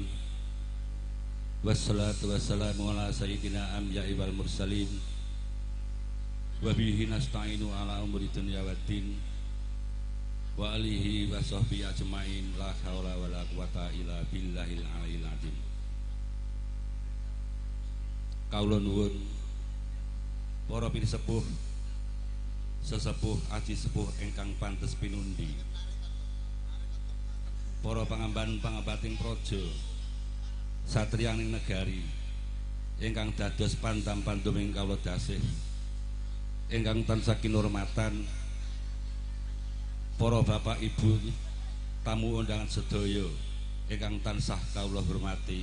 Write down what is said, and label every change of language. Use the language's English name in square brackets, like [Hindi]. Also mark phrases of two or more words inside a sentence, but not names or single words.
[Arabic] والصلاة والسلام على سيدنا الأنبياء والمرسلين. وبه نستعين على أمور الدنيا والدين. وعلى آله وصحبه أجمعين لا حول ولا قوة إلا بالله العلي العظيم. [Javanese] Kawula nuwun para pinisepuh sesepuh aji sepuh ingkang pantes pinundi, para pangamban-pangambating praja satriyaning negari ingkang dados pandam-panduming kawula dasih ingkang tansah kinurmatan para bapak ibu tamu undangan sedaya ingkang tansah kawula hormati.